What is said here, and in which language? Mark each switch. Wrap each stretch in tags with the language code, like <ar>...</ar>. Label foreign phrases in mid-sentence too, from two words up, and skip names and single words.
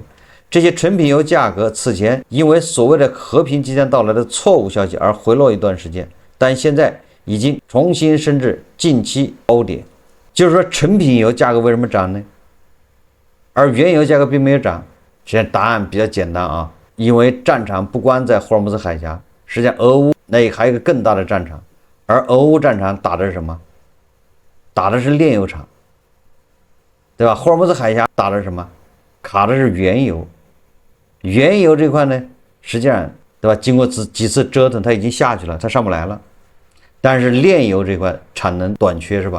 <zh>這些純品油價格此前因為所謂的和平即將到來的錯誤消息而回落一段時間，但現在已經重新升至近期高點。就是說成品油價格為什麼漲呢？而原油價格並沒有漲。實際上答案比較簡單因為戰場不光在霍爾木茲海峽，實際上俄烏那還有一個更大的戰場，而俄烏戰場打的是什麼？打的是煉油廠，對吧？霍爾木茲海峽打的是什麼？卡的是原油。原油這塊呢，實際上對吧？經過幾次折騰，它已經下去了，它上不來了。但是煉油這塊產能短缺是吧？</zh>